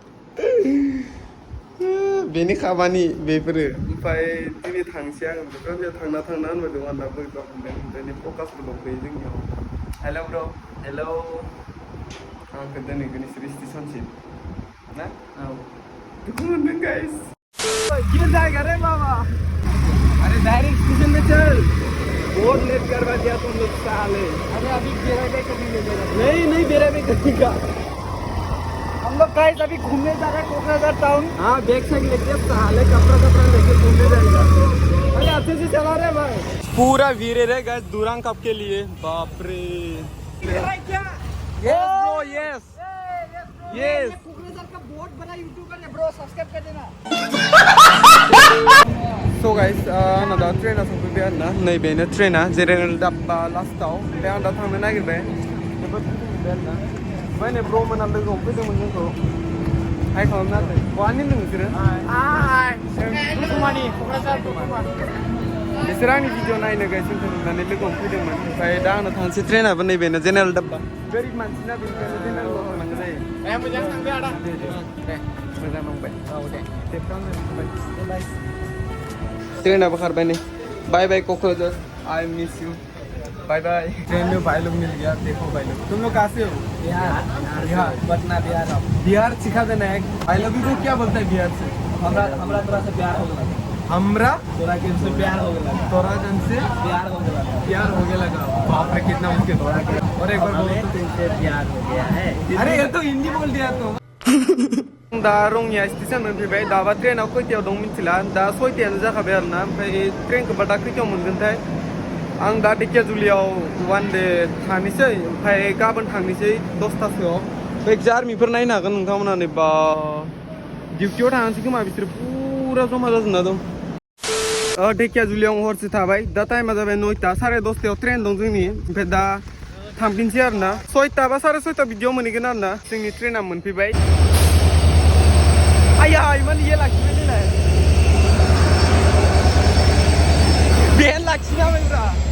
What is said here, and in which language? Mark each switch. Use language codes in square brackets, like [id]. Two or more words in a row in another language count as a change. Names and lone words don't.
[brx] बेनि खामानि बेफोरो ओमफ्राय दिनै थांसै आङो प्रान्जय थांना होनबाय दं आंना बोरैबा मोनदों ओमफ्राय फकासबो दंफैयो जोंनियाव हेलौ ब्र' हेलौ आंखौ दोनहैगोन इसोर स्टेशनसिम ना औ दुखु मोनदों [hi] गाइस ये जाएगा रे बाबा अरे डायरेक्ट स्टेशन में चल बहुत लेट करवा दिया तुम लोग साले अरे अभी बेराबे कभी नहीं बेराबे करेगा हम लोग गाइस अभी घूमने जा रहे हैं कोकराझार टाउन हाँ बैग से लेके साले कपड़ा लेके घूमने जाएगा अरे अच्छे से चला रहे भाई पूरा वीरे रे गाइस दुरांग कप के लिए बाप रे क्या [en] yes bro yes yes [hi] कोकराझार का बहुत बड़ा यूट्यूबर है ब्रो सब्सक्राइब कर देना [en] so guys [brx] आंना दा ट्रेना सफैबाय आरोना नैबेनो ट्रेना जेनेरेल डाब्बा लास्टाव ओमफ्राय आं दा थांनो नागिरबाय जोबोद दुखु मोनबाय आरोना ओमफ्राय नै ब्र मोना लोगो हमफैदोंमोन जोंखौ हाय खालामना होदों बहानि होनदों नोंसोरो दुखुमानि क'क्राझार दुखुमा बिसोर आंनि भिडिअ नायनो गाइस जोंखौ नुनानै लोगो हमफैदोंमोन ओमफ्राय दा आंनो थांसै ट्रेनाबो नैबेनो जेनेरेल डाब्बा गोरिब मानसिना बेनिखायनो जेनेरेलाव थांनांगौ जायो मोजां थांदो आदा दे मोजां नांबाय औ दे बाय ट्रेनाबो खारबाय नै बाय बाय क'क्राझार [en] I miss you bye bye [hi] ट्रेन में भाई लोग मिल गया देखो भाई लोग तुम लोग कहाँ से हो बिहार पटना बिहार सिखा देना है [en] I love you [hi] को क्या बोलता है बिहार से हमरा तोरा से प्यार हो गया हमरा तोरा के से प्यार हो गया तोरा जन से प्यार हो गया लगा बाप रे कितना मुश्किल और एक बार बोलो तुमसे प्यार हो गया है अरे ये तो हिंदी बोल दिया तो दा रंगिया [brx] स्टेशन मोनफैबाय दाबा ट्रेनाव खयथायाव दं मिथिला दा 6थायानो जाखाबाय आरोना ओमफ्राय ट्रेनखौ दा खयथायाव मोनगोनथाय आं दा ढेकियाजुलियाव [en] one day [brx] थानोसै ओमफ्राय गाबोन थांनोसै 10थासोआव जायखिजाया आर्मिफोर नायनो हागोन नोंथांमोना नै बा डिउटियाव थांसै खोमा बिसोर पुरा जमा जाजोबना दं ढेकियाजुलियाव हरसे थाबाय दा टाइमा जाबाय 9ता 10:30 ट्रेन दं जोंनि ओमफ्राय दा थांफिनसै आरोना 6ता बा 6:30 बिदियाव मोनहैगोन आरोना जोंनि ट्रेना मोनफैबाय आया इमान ये लाखिबाय देलाय बेन लाखिनाबायब्रा